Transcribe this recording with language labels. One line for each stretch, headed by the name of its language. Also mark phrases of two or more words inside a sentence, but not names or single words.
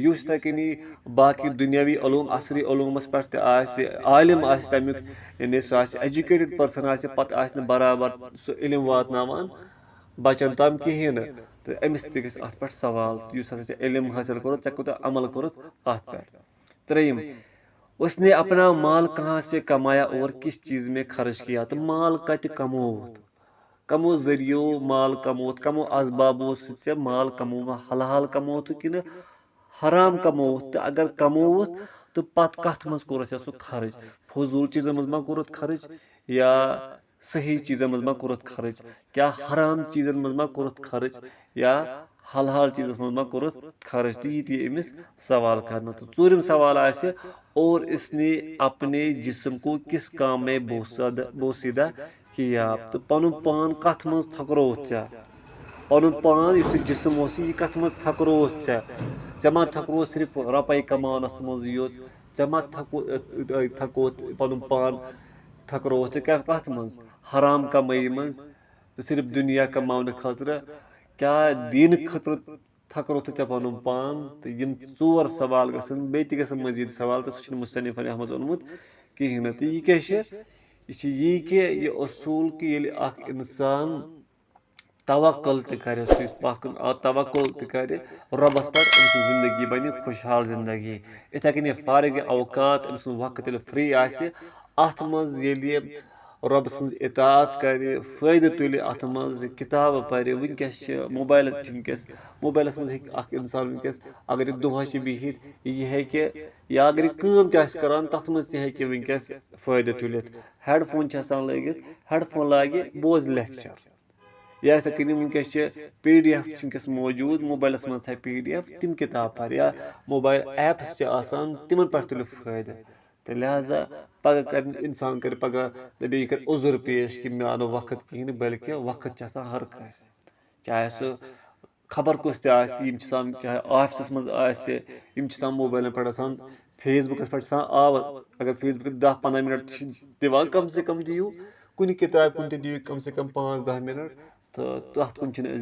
Kashmiri: युस तकनी बाकी दुनियावी उलूम असरी उलूमस पे आलिम तमिक, यानी सह
English: educated person
Kashmiri: पत बराबर सह इल्म वातनावान बचन तम कहें, तो अमिस अत पे सवाल। इस इल्म हासिल कोर, ऐ कोता अमल कोर अत पे। त्रेयम,
Urdu: اس نے اپنا مال کہاں سے کمایا اور کس چیز میں خرچ کیا.
Kashmiri: तो माल कत कमोत, कमो जरियो माल कमोत, कमो असबाबो से माल कमो, हलाल कमोत कि हराम कमोत। तो अगर कमोत तो पत कथ मज कोर सह खर्च, फजूल चीज़न मज मा कोर खर्च, या सही चीज़न मज मा कोर खर्च, क्या हराम चीज़न मज मा कोर खर्च, या हलाल चीज़ मज मा कोर खर्च। तो ये अमिस सवाल करना। तो चूरम सवाल आसे,
Urdu: اور اس نے اپنے جسم کو کس کام میں بوسیدہ کیا.
Kashmiri: तो पन पान कथ मज थकरोत चा, पन पान इस जिस्म यह कथ मज थकरोत चा, ऐ मा थकरो सिर्फ रुपये कमानस मज योत, ऐ मा थकोत पन पान थकरोत क्या कथ मज हराम कमाई मज, तो सिर्फ दुनिया कमाने खतर, क्या दीन खतर थकरोत ऐ पन पान। तो यम 4 सवाल गसन, बे मजीद सवाल, तो सह मुसन्निफ अहमद ओनमुत कहें। तो यह क्या यह कि यह असूल कि ये इंसान तवक्कुल कर, तवक्कुल कर रबस पे, जिंदगी बन खुशहाल जिंदगी। इथे कन फारिग अवकात, वक्त फ्री आस, अत मज رۄبہٕ سٕنٛز اطاعت کرِ فٲیدٕ تُلہِ اَتھ منٛز کِتابہٕ پرِ وٕنکیٚس چھِ موبایل چھِ وٕنکیٚس موبایلَس منٛز ہیٚکہِ اکھ اِنسان وٕنکیٚس اگر یہِ دۄہَس چھِ بِہِتھ یہِ ہیٚکہِ یا اگر یہِ کٲم تہِ آسہِ کران تَتھ منٛز تہِ ہیٚکہِ وٕنکیٚس فٲیدٕ تُلِتھ ہیڈ فون چھِ آسان لٲگِتھ ہیڈ فون لاگہِ بوزِ لیکچر یا یِتھٕے کٔنی وٕنکیٚس چھِ PDF چھِ وٕنکیٚس موٗجوٗد موبایلَس منٛز تھایہِ PDF تِم کِتاب پَرِ یا موبایل ایپٕس چھِ آسان تِمن پٮ۪ٹھ تُلہِ فٲیدٕ تہٕ لہٰذا پگہہ کرِ اِنسان کرِ پگہہ دَپہِ یہِ کرِ عُذر پیش کہِ مےٚ آو نہٕ وقت کِہینۍ بٔلکہِ وقت چھُ آسان ہر کٲنٛسہِ چاہے سُہ خبر کُس تہِ آسہِ یِم چھِ آسان چاہے آفسَس منٛز آسہِ یِم چھِ آسان موبایلَن پٮ۪ٹھ آسان فیس بُکَس پٮ۪ٹھ چھِ آسان آوُر اگر فیس بُکَس 10-15 مِنٹ چھِ دِوان کم سے کم دِیِو کُنہِ کِتابہِ کُن تہِ دِیِو کم سے کم 5-10 مِنٹ تہٕ تَتھ کُن چھِنہٕ